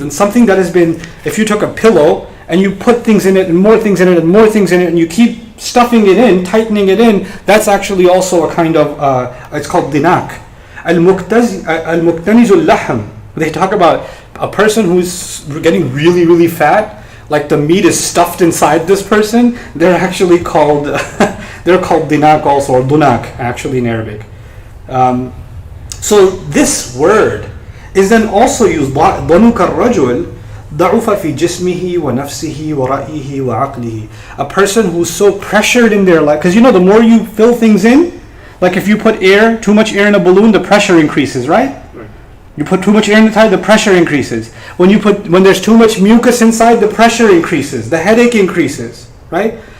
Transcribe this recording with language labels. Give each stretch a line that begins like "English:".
English: And something that has been, if you took a pillow and you put things in it and more things in it and more things in it and you keep stuffing it in, tightening it in, that's actually also a kind of, it's called dinak. Al-muqtanizul lahm. They talk about a person who's getting really, really fat, like the meat is stuffed inside this person. They're actually called, they're called dinak also, or dunak actually in Arabic. So this word is then also used,
Arabic: ضَنُكَ الرَّجُلِ ضَعُفَ فِي جِسْمِهِ وَنَفْسِهِ وَرَأْيِهِ وَعَقْلِهِ.
English: A person who's so pressured in their life, because the more you fill things in, like if you put too much air in a balloon, the pressure increases, right? You put too much air inside, the pressure increases. When there's too much mucus inside, the pressure increases, the headache increases, right?